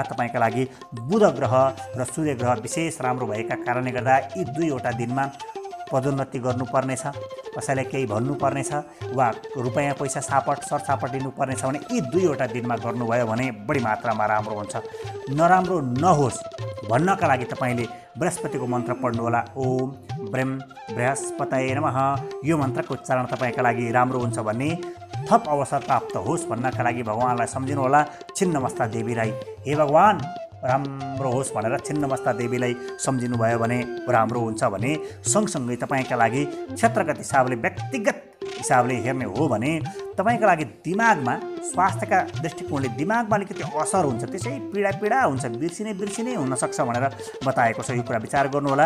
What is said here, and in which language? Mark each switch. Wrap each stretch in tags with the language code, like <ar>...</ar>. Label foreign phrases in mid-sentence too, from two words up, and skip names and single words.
<ne>तपाईँका लागि बुध ग्रह र सूर्य ग्रह विशेष राम्रो भएका कारणले गर्दा यी दुईवटा दिनमा पदोन्नति गर्नुपर्नेछ, कसैलाई केही भन्नुपर्नेछ वा रुपैयाँ पैसा सरसापट लिनुपर्नेछ भने यी दुईवटा दिनमा गर्नुभयो भने बढी मात्रामा राम्रो हुन्छ। नराम्रो नहोस् भन्नका लागि तपाईँले बृहस्पतिको मन्त्र पढ्नुहोला।</ne> <sa>ओम ब्रह्म बृहस्पतये नमः।</sa> <ne>यो मन्त्रको उच्चारण तपाईँका लागि राम्रो हुन्छ भन्ने थप अवसर प्राप्त होस् भन्नका लागि भगवानलाई सम्झिनुहोला। छिन्नमस्ता देवीलाई हे भगवान राम्रो होस् भनेर छिन्नमस्ता देवीलाई सम्झिनुभयो भने राम्रो हुन्छ भने सँगसँगै तपाईँका लागि क्षेत्रगत हिसाबले व्यक्तिगत हिसाबले हेर्ने हो भने तपाईँका लागि दिमागमा स्वास्थ्यका दृष्टिकोणले दिमागमा अलिकति असर हुन्छ, त्यसै पीडा हुन्छ, बिर्सिने हुनसक्छ भनेर बताएको छ। यो कुरा विचार गर्नुहोला।</ne>